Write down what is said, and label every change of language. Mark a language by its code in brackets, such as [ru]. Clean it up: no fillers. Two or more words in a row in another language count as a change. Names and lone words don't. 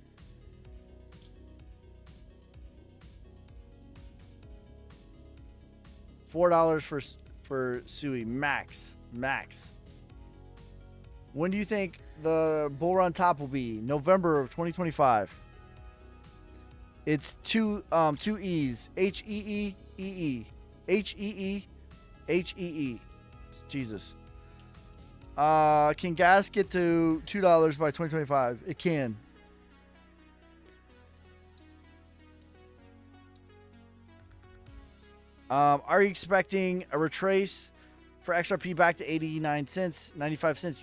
[en] $4 for Sui max. When do you think the bull run top will be? November of 2025. It's two E's. H-E-E-E-E. H-E-E-H-E-E. Jesus. Can gas get to $2 by 2025? It can. Are you expecting a retrace for XRP back to 89 cents, 95 cents?